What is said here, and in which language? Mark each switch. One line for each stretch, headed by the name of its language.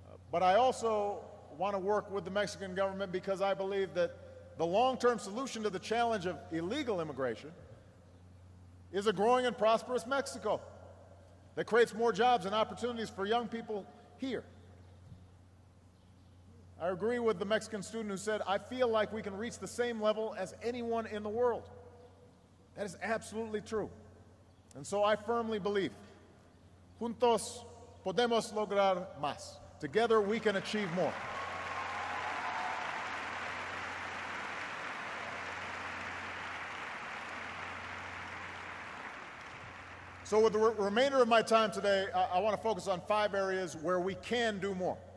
English: But I also want to work with the Mexican government because I believe that the long-term solution to the challenge of illegal immigration is a growing and prosperous Mexico that creates more jobs and opportunities for young people here. I agree with the Mexican student who said, I feel like we can reach the same level as anyone in the world. That is absolutely true. And so I firmly believe,
Spanish: juntos podemos lograr más.
English: Together we can achieve more. So with the remainder of my time today, I want to focus on 5 areas where we can do more.